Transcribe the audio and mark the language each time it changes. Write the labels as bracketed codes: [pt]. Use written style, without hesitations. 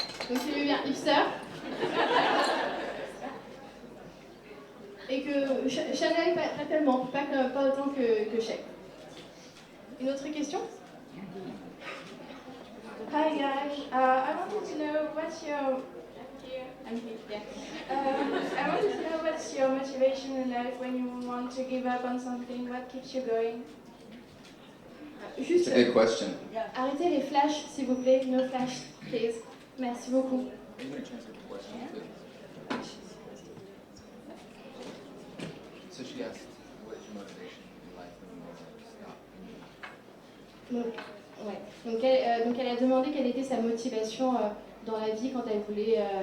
[fr] Donc il est bien hipster. Et que Janel, pas tellement, pas autant que Shay. Une autre question? [en] Hi guys, I wanted to know what's your I wanted to know what's your motivation in life when you want to give up on something. What keeps you going? It's a good question. [fr] Arrêtez les flashs, s'il vous plaît. [en] No flash, please. [fr] Merci beaucoup. [en] So she asked, what is your motivation in life when you want to stop? [fr] Donc elle a demandé quelle était sa motivation dans la vie quand elle voulait...